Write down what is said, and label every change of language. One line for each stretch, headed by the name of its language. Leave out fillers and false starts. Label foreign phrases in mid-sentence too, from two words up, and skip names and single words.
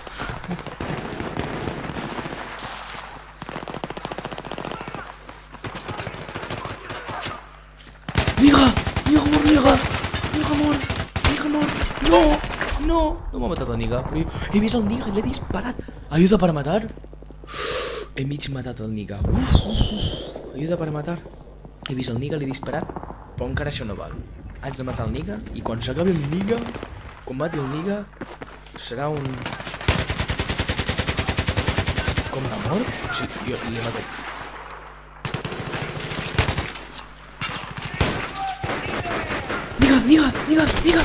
Catalan: Niga mor. No m'ha matat el Niga, però he vist el Niga i l'he disparat.
Spanish: Ayuda para matar.
Catalan: He mig matat el Niga.
Spanish: Ayuda para matar.
Catalan: He vist el Niga, l'he disparat, però encara això no val. Haig de matar el Niga i quan s'acabi el Niga, quan mati el Niga, serà un... com de mort? O sigui, jo l'he matat. Niga!